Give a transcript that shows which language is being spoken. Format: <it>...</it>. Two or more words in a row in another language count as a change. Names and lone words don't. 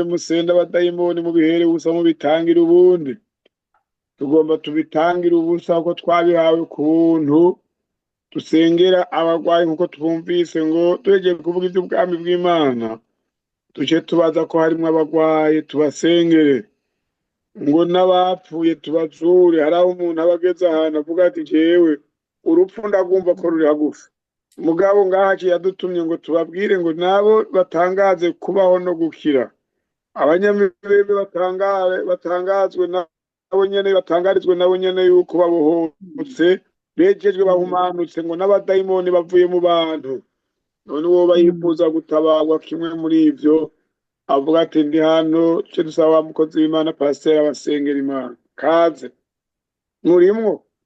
<rn>musenda abadayimoni mubihere ubusa mubitangira ubundi tugomba tubitangira ubusa ko twabihawe kuntu dusengera abarwayi nkuko twumvise ngo turegeye kuvuga iby'ubwami bw'Imana tuje tubaza ko harimo abarwayi tubasengere ngo n'abapfuye tubazure hari aho umuntu aba ageze ahantu avuga ati jewe urupfu ndagumva ko ruri hagufi mugabo ngaha yadutumye ngo tubabwire ngo nabo batangaze kubaho no gukira abanyamibembe batangazwe nabo nyene batangarizwe nabo nyene yuko babohotse bejejwe bahumanutse ngo n'abadayimoni bavuye mu bantu none uwo bayifuza gutabarwa kimwe muri ivyo avuga ati ndi hano cyo dusaba wa mukozi w'Imana pasteur abasengera Imana kaze murimwo</rn>